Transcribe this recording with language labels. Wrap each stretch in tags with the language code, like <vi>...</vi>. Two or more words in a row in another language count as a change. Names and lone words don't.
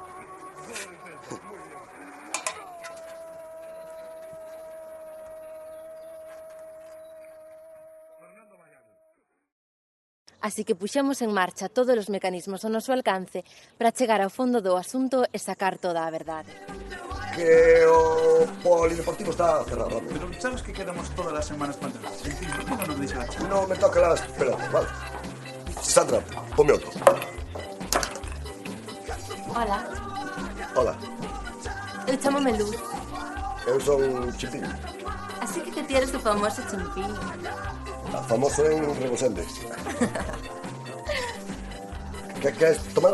<gl>Así que puxemos en marcha todos os mecanismos ao noso alcance para chegar ao fondo do asunto e sacar toda a verdade. Que o polideportivo está cerrado.</gl> <es>Pero sabes que quedamos todas las semanas para entrar. En fin, ¿por qué no nos dice la chica? No me toca las pelotas, vale.</es> <gl>Sandra, ponme outro. Hola, Hola, eu chamome Luz. eu son Chimpín. Así que ti eres o famoso Chimpín. Famoso en Rebosende. Que queres tomar?</gl>